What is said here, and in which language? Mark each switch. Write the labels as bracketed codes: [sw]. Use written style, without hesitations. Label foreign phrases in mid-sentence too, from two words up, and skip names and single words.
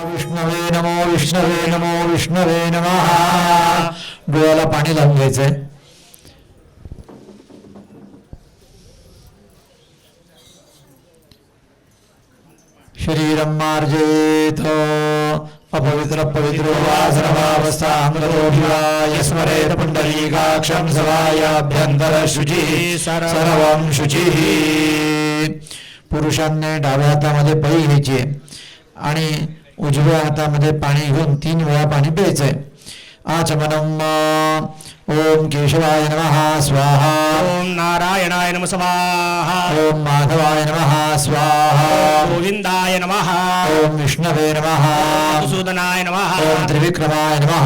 [sa] विष्णवे नमो विष्णवे नमो विष्णवे नमः. [mr] डोळ्याला पाणी लावून घ्यायचंय. [sa] शरीरं मार्जयेत अपवित्र पवित्रो वा सर्वावस्थामृतोऽभिवाय स्मरेत पुण्डरीकाक्षं सवायाभ्यन्तरशुचिः सर्वं शुचिः. [mr] पुरुषांनी डाव्या हातामध्ये पै घ्यायची आणि उजव्या हातामध्ये पाणी घेऊन 3 वेळा पाणी प्यायचंय. [sa] आचमनम. ओम केशवाय नमः स्वाहा. ओम नारायणाय नमः स्वाहा. ओम माधवाय नमः स्वाहा. गोविंदाय नमः. ओम विष्णवे नमः. मधुसूदनाय नमः. ओम त्रिविक्रमाय नमः.